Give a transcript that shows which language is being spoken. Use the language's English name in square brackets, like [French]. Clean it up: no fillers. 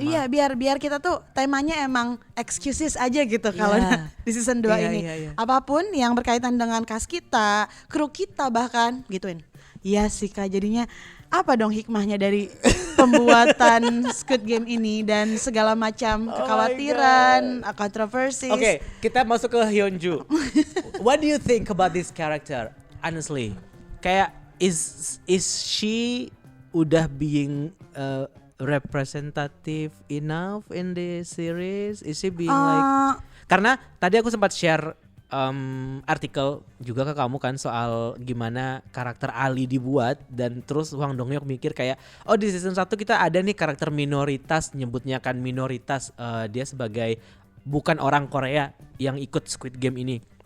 [Indonesian] Iya, biar kita tuh temanya emang excuses aja gitu kalau di season 2 ini. Iya. Apapun yang berkaitan dengan cast kita, kru kita bahkan gituin. Iya sih Kak, jadinya apa dong hikmahnya dari pembuatan Squid Game ini dan segala macam kekhawatiran, kontroversi. Oke, kita masuk ke Hyunju. [English] What do you think about this character? Honestly, kayak is she udah being representative enough in the series? Is she being like? [Indonesian] Karena tadi aku sempat share artikel juga ke kamu kan soal gimana karakter Ali dibuat, dan terus Hwang Dong Hyuk mikir kayak di season 1 kita ada nih karakter minoritas, nyebutnya kan minoritas, dia sebagai bukan orang Korea yang ikut Squid Game ini.